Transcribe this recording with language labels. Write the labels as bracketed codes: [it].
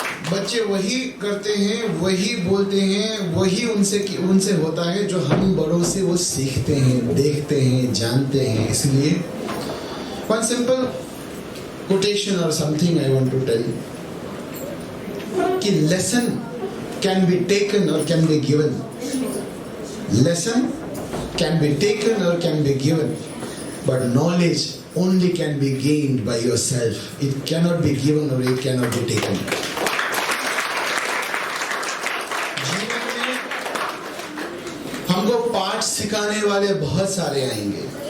[hi] बच्चे वही करते हैं, वही बोलते हैं, वही उनसे होता है जो हम बड़ों से वो सीखते हैं, देखते हैं, जानते हैं। [en] इसलिए one simple quotation और something I want to tell कि lesson can be taken or can be given. Lesson can be taken or can be given, but knowledge only can be gained by yourself. It cannot be given or it cannot be taken. [hi] जीवन में हमको पाठ सिखाने वाले बहुत सारे आएंगे।